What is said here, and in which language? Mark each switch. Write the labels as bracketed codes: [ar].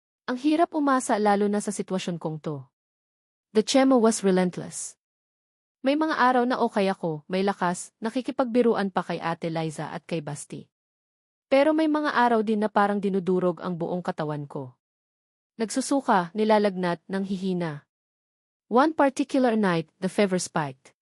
[tl] Ang hirap umasa lalo na sa sitwasyon kong to. [en] The chemo was relentless. [tl] May mga araw na okay ako, may lakas, nakikipagbiruan pa kay Ate Liza at kay Basti. Pero may mga araw din na parang dinudurog ang buong katawan ko. Nagsusuka, nilalagnat, nang hihina. [en] One particular night, the fever spiked.